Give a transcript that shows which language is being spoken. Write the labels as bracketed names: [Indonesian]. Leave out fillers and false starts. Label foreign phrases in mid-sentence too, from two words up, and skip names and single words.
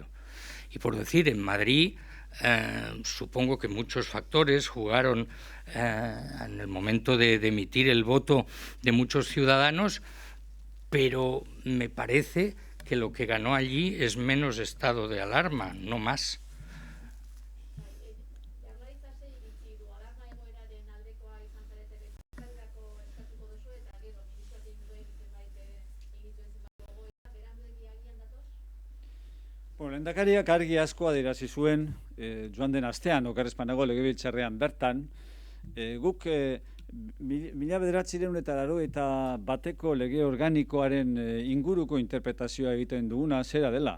[Spanish] Y por decir, en Madrid, supongo que muchos factores jugaron en el momento de emitir el voto de muchos ciudadanos, pero me parece que lo que ganó allí es menos estado de alarma, no más. [Basque] Bueno, Lehendakariak argi asko adierazi zuen joan den astean, okerrezpanago legebiltzarrean bertan, guk 1981 lege organikoaren inguruko interpretazioa egiten duguna zera dela.